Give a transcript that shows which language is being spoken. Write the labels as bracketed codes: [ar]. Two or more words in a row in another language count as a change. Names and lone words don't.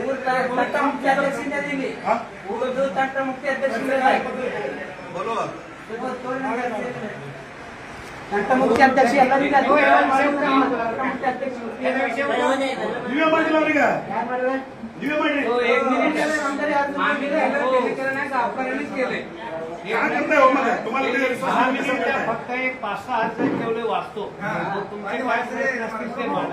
[kn] ಮುಖ್ಯ ಅಧ್ಯಕ್ಷ ಎಲ್ಲರಿಗೂ ನೀವೇ ಮಾಡಿಲ್ಲ ಅವ್ರಿಗೆ, ನೀವೇ ಮಾಡಿ [mr] फक्त एक 5-6 अर्ज ठेवले वाचतो. तुमचे काय प्रश्न असतील ते मांडा.